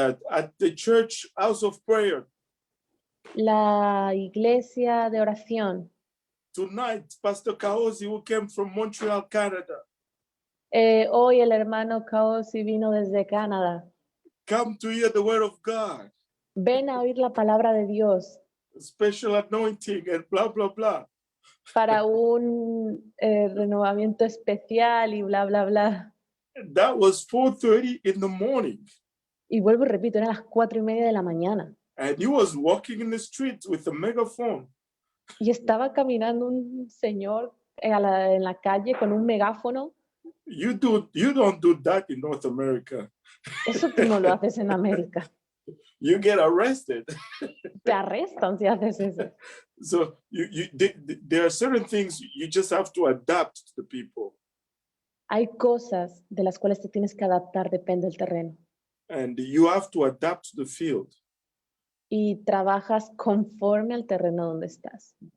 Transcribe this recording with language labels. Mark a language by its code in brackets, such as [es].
[en] at the church house of prayer. [es] La iglesia de oración. [en] Tonight, Pastor Kaosi, who came from Montreal, Canada, [es] Hoy el hermano Kaosi vino desde Canadá. [en] come to hear the word of God. [es] ven a oír la palabra de Dios [en] special anointing and blah, blah, blah. [es] para un renovamiento especial y bla, bla, bla. [en] That was 4:30 in the morning. [es] Y vuelvo y repito, eran las 4:30 de la mañana. [en] And he was walking in the streets with a megaphone. [es] Y estaba caminando un señor en la calle con un megáfono. [en] You don't do that in North America. [es] Eso tú no lo haces en América. [en] You get arrested. [es] Te arrestan si haces eso. [en] So there are certain things you just have to adapt to the people. [es] Hay cosas de las cuales te tienes que adaptar, depende del terreno. [en] And you have to adapt to the field. [es] Y trabajas conforme al terreno donde estás.